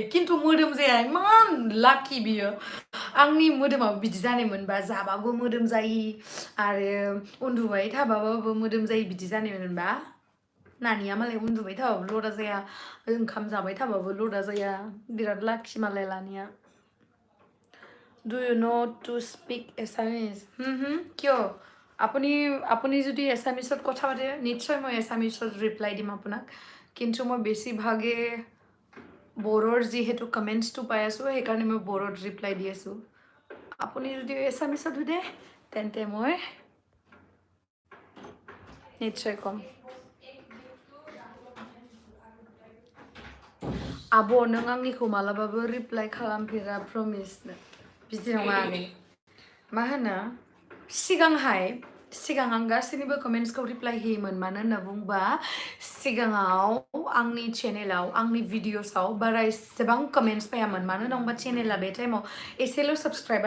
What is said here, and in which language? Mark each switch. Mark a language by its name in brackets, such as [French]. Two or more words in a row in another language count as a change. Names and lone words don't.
[Bodo] खिन्थु मोदोम जाया इमान लाकि बियो आंनि मोदोमाबो बिदि जानायमोनबा जाबाबो मोदोम जायि आरो उन्दुबाय थाबाबो मोदोम जायि बिदि जानायमोनबा नानिया मालाय उन्दुबाय थाबाबो लदा जाया ओंखाम जाबाय थाबाबो लदा जाया बिराद लाकि मालाय लानिया [English] Do you know to speak Assamese? [Assamese] কিয় আপুনি যদি এছামিছত কথা পাতে নিশ্চয় মই এছামিছত ৰিপ্লাই দিম আপোনাক কিন্তু মই বেছিভাগে বড়োৰ যিহেতু কমেণ্টছটো পাই আছোঁ সেইকাৰণে মই বড়োত ৰিপ্লাই দি আছোঁ আপুনি যদি এছামিছত সোধে তেন্তে মই নিশ্চয় ক'ম [Bodo] आब' नों आंनिखौ मालाबाबो रिप्लाइ खालामफेरा प्रमिस बिदि नङा आगै मा होनो सिगां आं गासैनिबो कमेन्ट्सखौ रिप्लाइ होयोमोन मानो होनना बुंबा सिगाङाव आंनि चेनेलाव आंनि भिडिअसआव बारा एसेबां कमेन्ट्स फैयामोन मानो होनना बुंबा चेनेला बे टाइमाव एसेल' साबस्क्राइबार